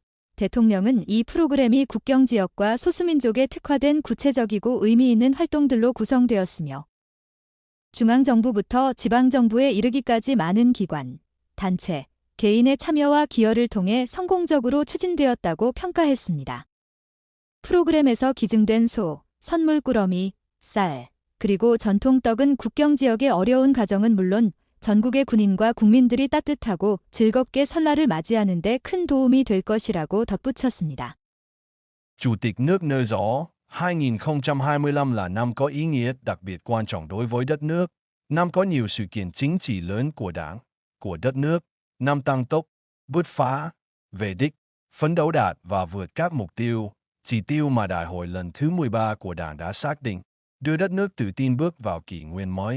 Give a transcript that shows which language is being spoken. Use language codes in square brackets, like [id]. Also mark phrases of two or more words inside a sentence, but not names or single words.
[ko] 대통령은 이 프로그램이 국경 지역과 소수민족에 특화된 구체적이고 의미 있는 활동들로 구성되었으며 중앙정부부터 지방정부에 이르기까지 많은 기관, 단체, 개인의 참여와 기여를 통해 성공적으로 추진되었다고 평가했습니다. 프로그램에서 기증된 소, 선물꾸러미, 쌀, 그리고 전통떡은 국경 지역의 어려운 가정은 물론 전국의 군인과 국민들이 따뜻하고 즐겁게 설날을 맞이하는 데 큰 도움이 될 것이라고 덧붙였습니다. [vi] Chủ tịch nước nêu rõ, 2025 là năm có ý nghĩa đặc biệt quan trọng đối với đất nước, năm có nhiều sự kiện chính trị lớn của Đảng, của đất nước, năm tăng tốc, bứt phá, về đích, phấn đấu đạt và vượt các mục tiêu, chỉ tiêu mà Đại hội lần thứ 13 của Đảng đã xác định, đưa đất nước tự tin bước vào kỷ nguyên mới.